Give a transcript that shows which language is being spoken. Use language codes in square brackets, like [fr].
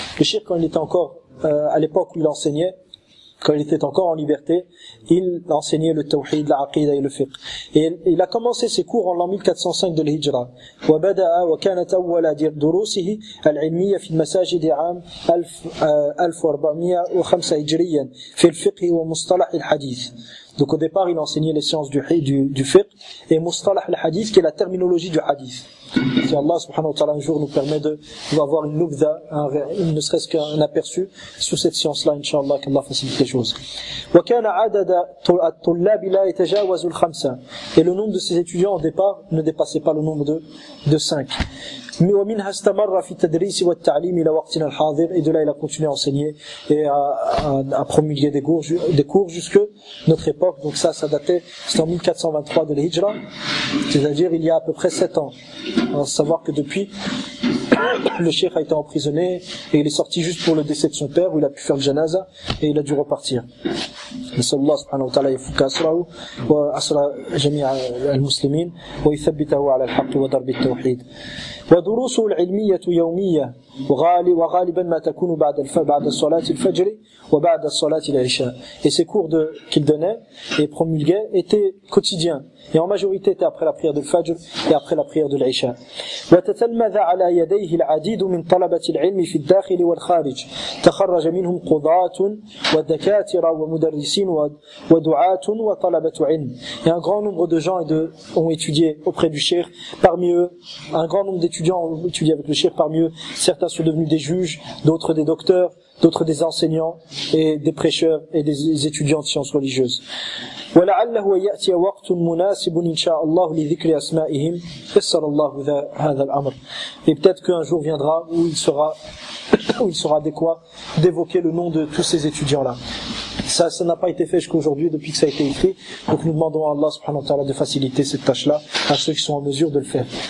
[fr] Le cheikh, quand il était encore à l'époque où il enseignait, quand il était encore en liberté, il enseignait le tawhid, la aqidah et le fiqh. Et il a commencé ses cours en l'an 1405 de l'Hijra. [ar] وبدأ وكانت أول دروسه العلمية في المساجد عام 1405 هجريا في الفقه ومصطلح الحديث. [fr] Donc au départ, il enseignait les sciences du fiqh et mustalah al-hadith, qui est la terminologie du hadith. Si Allah subhanahu wa ta'ala un jour nous permet d'avoir une nubdha, ne serait-ce qu'un aperçu sur cette science-là, Inch'Allah, qu'Allah facilite les choses. [ar] وكان عدد الطلاب لا يتجاوز الخمسة. [fr] Et le nombre de ces étudiants au départ ne dépassait pas le nombre de 5. [ar] ومنها استمر في التدريس والتعليم إلى وقتنا الحاضر. [fr] Et de là, il a continué à enseigner et à promulguer des cours jusque notre époque. Donc ça datait, c'était en 1423 de l'Hijra, c'est-à-dire il y a à peu près 7 ans. À savoir que depuis, le cheikh a été emprisonné et il est sorti juste pour le décès de son père, où il a pu faire le janaza et il a dû repartir. [ar] نسأل الله سبحانه وتعالى يفك أسره وأسر جميع المسلمين ويثبته على الحق ودرب التوحيد. ودروسه العلمية يومية وغالبا ما تكون بعد صلاة الفجر وبعد صلاة العشاء. [fr] Et ces cours qu'il donnait et promulguait étaient quotidiens, et en majorité étaient après la prière de Fajr et après la prière de l'Isha. [ar] وتتلمذ على يديه العديد من طلبة العلم في الداخل والخارج. تخرج منهم قضاة ودكاترة ومدرسين ودعاة وطلبة علم. [fr] Et un grand nombre de gens ont étudié auprès du cheikh. Parmi eux, un grand nombre d'étudiants ont étudié avec le cheikh. Parmi eux, certains sont devenus des juges, d'autres des docteurs, d'autres des enseignants et des prêcheurs et des étudiants de sciences religieuses. [ar] ولعله يأتي وقت مناسب إن شاء الله لذكر أسمائهم يسر الله هذا الأمر. [fr] Et peut-être qu'un jour viendra où il sera adéquat d'évoquer le nom de tous ces étudiants-là. Ça n'a pas été fait jusqu'à aujourd'hui, depuis que ça a été écrit. Donc nous demandons à Allah subhanahu wa ta'ala de faciliter cette tâche-là à ceux qui sont en mesure de le faire.